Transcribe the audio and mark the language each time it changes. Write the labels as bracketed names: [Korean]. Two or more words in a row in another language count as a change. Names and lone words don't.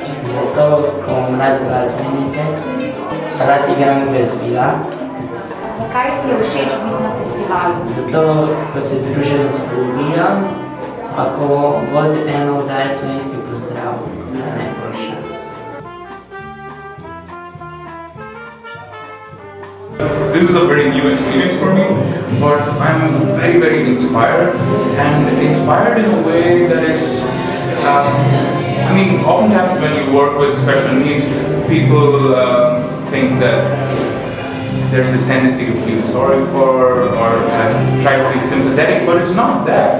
[Slovenian] Zato, ko imam rad glasbenike, rad igram glasbila. Zakaj ti je všeč biti na festivalu? Zato, ko se družim z Bogijem, pa ko vodi eno oddajo Slovenski pozdrav, to je najboljše. [English] This is a very new experience for me, but I'm very, very inspired, and inspired in a way that is, I mean, oftentimes when you work with special needs, people think that there's this tendency to feel sorry for or try to be sympathetic, but it's not that.